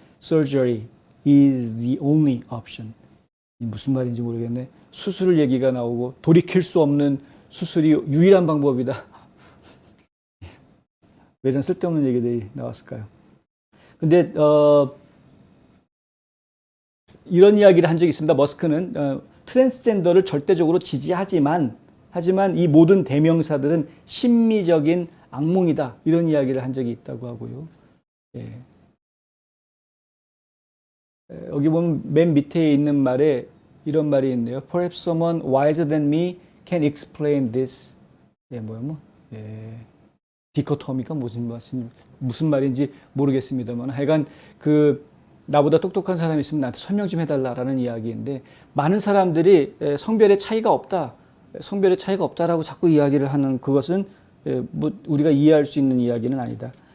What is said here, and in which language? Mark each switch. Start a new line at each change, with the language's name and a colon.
English: surgery is the only option.
Korean: 무슨 말인지 모르겠네. 수술 얘기가 나오고 돌이킬 수 없는 수술이 유일한 방법이다. 왜 이런 쓸데없는 얘기들이 나왔을까요? 근데 이런 이야기를 한 적이 있습니다. 머스크는 트랜스젠더를 절대적으로 지지하지만 이 모든 대명사들은 심미적인 악몽이다. 이런 이야기를 한 적이 있다고 하고요. 예. 여기 보면 맨 밑에 있는 말에 이런 말이 있네요.
English: Perhaps someone wiser than me can explain this.
Korean: 예, 예. 디코토미가 무슨 말인지 모르겠습니다만 하여간 나보다 똑똑한 사람이 있으면 나한테 설명 좀 해달라라는 이야기인데 많은 사람들이 성별의 차이가 없다라고 자꾸 이야기를 하는 그것은 뭐 우리가 이해할 수 있는 이야기는 아니다.